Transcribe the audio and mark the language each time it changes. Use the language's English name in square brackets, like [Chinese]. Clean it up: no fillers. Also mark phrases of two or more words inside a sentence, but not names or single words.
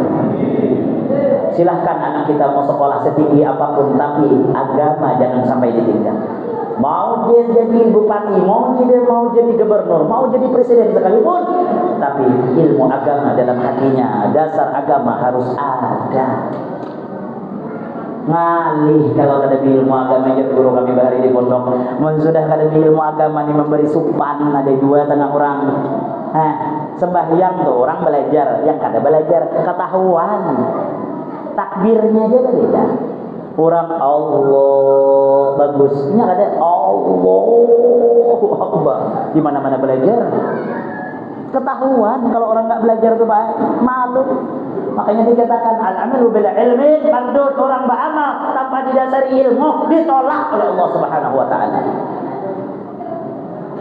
[Indonesian] Silahkan anak kita mau sekolah setinggi apapun, tapi agama jangan sampai ditinggal. Mau dia jadi bupati, mau jadi gubernur, mau jadi presiden sekalipun, tapi ilmu agama dalam hatinya, dasar agama harus ada. Ngalih kalau ada ilmu agama, [Banjar] ya guru kami bahari di pondok, sudah ada ilmu agama ini memberi supan, ada dua tengah orang. [Indonesian] Sembahyang tuh orang belajar, yang kada belajar ketahuan. Takbirnya aja beda. Orang Allah bagusnya ada [Arabic] الله أكبر. [Indonesian] Di mana-mana belajar. Ketahuan kalau orang nggak belajar tuh baik, malu. Makanya dikatakan [Arabic] العمل بالعلم مردود, [Indonesian] orang beramal tanpa didasari ilmu ditolak oleh Allah [Arabic] سبحانه وتعالى.